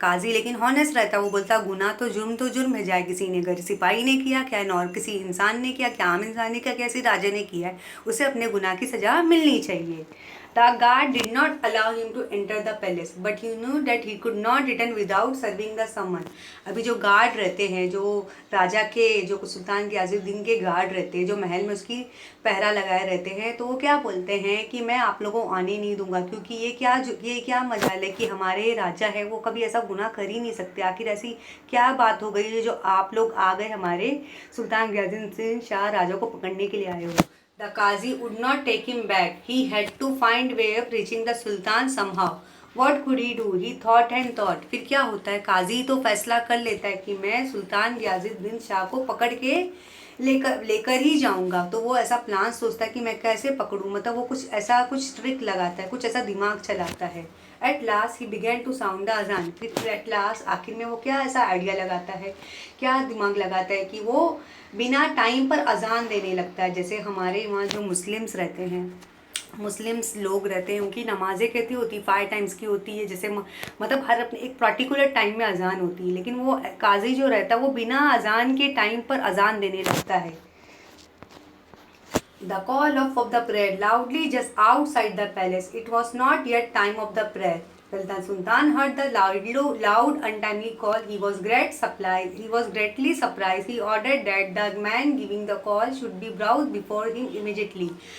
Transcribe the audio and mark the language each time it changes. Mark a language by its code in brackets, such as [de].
[hi] काजी लेकिन हॉनेस्ट रहता है, वो बोलता गुनाह तो जुर्म है, चाहे किसी ने घर सिपाही ने किया, क्या और किसी इंसान ने किया, क्या आम इंसान ने किया, कैसे राजा ने किया है, उसे अपने गुनाह की सजा मिलनी चाहिए। [en] The guard did not allow him to enter the palace, but he knew that he could not return without serving the summon। [hi] अभी जो गार्ड रहते हैं, जो राजा के, जो सुल्तान गियाजुद्दीन के गार्ड रहते हैं, जो महल में उसकी पहरा लगाए रहते हैं, तो वो क्या बोलते हैं कि मैं आप लोगों को आने नहीं दूंगा, क्योंकि ये क्या मजाल है कि हमारे राजा है वो कभी ऐसा गुनाह कर ही नहीं सकते। आखिर ऐसी क्या बात हो गई है जो आप लोग आ गए हमारे सुल्तान गियाजुद्दीन शाह राजा को पकड़ने के लिए आए हो। [en] The Qazi would not take him back. He had to find way of reaching the Sultan somehow। What could he do? He thought and thought। [hi] फिर क्या होता है? काजी तो फैसला कर लेता है कि मैं सुल्तान गियाजुद्दीन शाह को पकड़ के लेकर ही जाऊंगा। तो वो ऐसा प्लान सोचता है कि मैं कैसे पकड़ूं, मतलब वो कुछ ट्रिक लगाता है, कुछ ऐसा दिमाग चलाता है। [en] At last he began to sound the azaan. [hi] फिर एट लास्ट आखिर में वो क्या ऐसा आइडिया लगाता है, क्या दिमाग लगाता है कि वो बिना टाइम पर अजान देने लगता है। जैसे हमारे वहाँ जो मुस्लिम्स रहते हैं, मुस्लिम्स लोग रहते हैं, उनकी नमाज़ें कहती होती 5 टाइम्स की होती है, जैसे मतलब हर अपने एक पर्टिकुलर टाइम में अजान होती है। लेकिन वो काजी जो रहता है वो बिना अजान के टाइम पर अजान देने लगता है। [en] The call of the prayer loudly just outside the palace। It was not yet time of the prayer। When the Sultan heard the loud untimely call, he was greatly surprised। He ordered that the man giving the call should be brought before him immediately।